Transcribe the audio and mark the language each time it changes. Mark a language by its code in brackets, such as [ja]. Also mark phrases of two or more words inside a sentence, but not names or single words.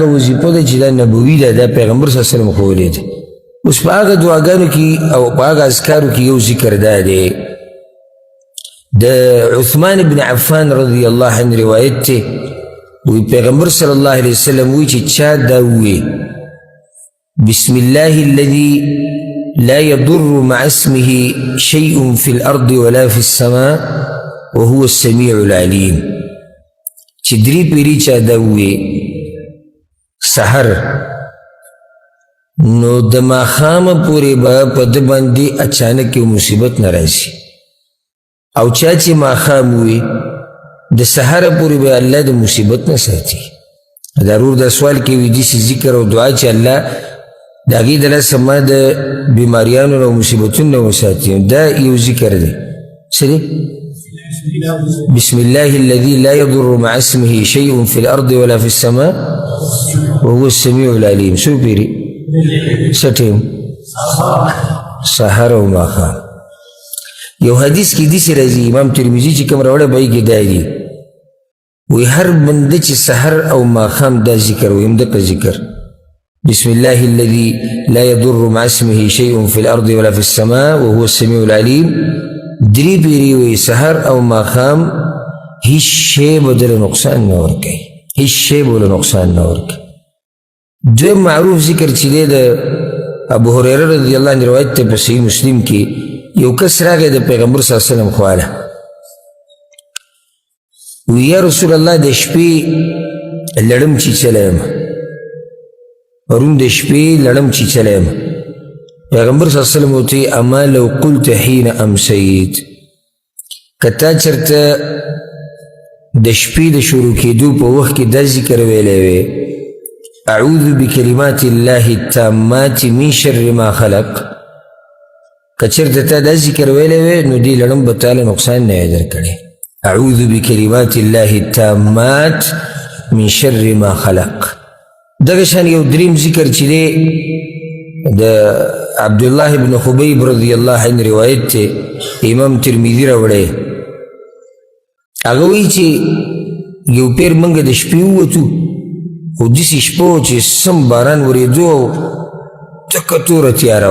[ps] وظیفه ده چې دا نبوي ده دا پیغمبر [ar] صلی الله علیه وسلم [ps] ښوولې ده اوس په هغه دعاګانو کې او په هغه اذکارو کې یو ذکر دا دی د عثمان بن عفان [ar] رضی الله عنه [ps] روایت دی وی پیغمبر [ar] صلی الله علیه وسلم [ps] وی چې چا دا وی [ar] بسم الله الذي لا يضر مع اسمه شيء في الأرض ولا في السماء وهو السميع العليم [ps] چې درې پیري چا دا وی سحر نو د ماښامه پورې به په ده باندې اچانک یو مصیبت نه راځي او چا چې ماښام وي د سحره پورې به الله د مصیبت نه ساتي ضرور دا سوال کوي داسې ذکر او دعا چې الله د هغې د لاسه ما د بیماریانو نه او مصیبتونو نه وساتي دا یو ذکر دی څه دی [ar] بسم الله الذي لا يضر مع اسمه شيء في الأرض ولا في السماء وهو السميع العليم [ps] څو پیري سټیم سحر او ماښام یو حدیث کې داسې راځي امام ترمذي چې کوم راوړی به یې کې دا دي وی هر بنده چې سحر او ماښام دا ذکر وي همدغه ذکر [ar] بسم الله الذي لا يضر مع اسمه شيء في الأرض ولا في السماء وهو السميع العليم [ps] درې پیرې وی سحر او ماښام هیڅ شی به دله نقصان نه ورکوي هیڅ شی به له نقصان نه ورکوي دویم معروف ذکر چې دی د ابو هریره [ar] رضی الله عنه [ps] روایت دی په صحیح مسلم کې یو کس راغی د پیغمبر [ar] صلی الله علیه وسلم [ps] خواله وی [ar] یا رسول الله [ps] د شپې لړم چیچلی یم پرون د شپې لړم چیچلی یم پیغمبر [ar] صلی الله علیه وسلم [ps] ورته [ar] اما لو قلت حین امسیت [ps] که تا چېرته د شپې د شروع کېدو په وخت کې دا ذکر ویلی وی [ar] اعوذ بکلمات الله التامات من شر ما خلق [ps] که چېرته تا دا ذکر ویلی وی نو دې لړم به تاله نقصان نه وی درکړی [ar] اعوذ بکلمات الله التامات من شر ما خلق [ps] دغه شان یو دریم ذکر چې دی د عبدالله بن خبیب [ar] رضی الله [ps] عنه روایت دی امام ترمذي راوړی هغه وایي چې یو پیر موږ د شپې ووتو او داسې شپه وه چې سم باران ورېدو او ټکه توره تیاره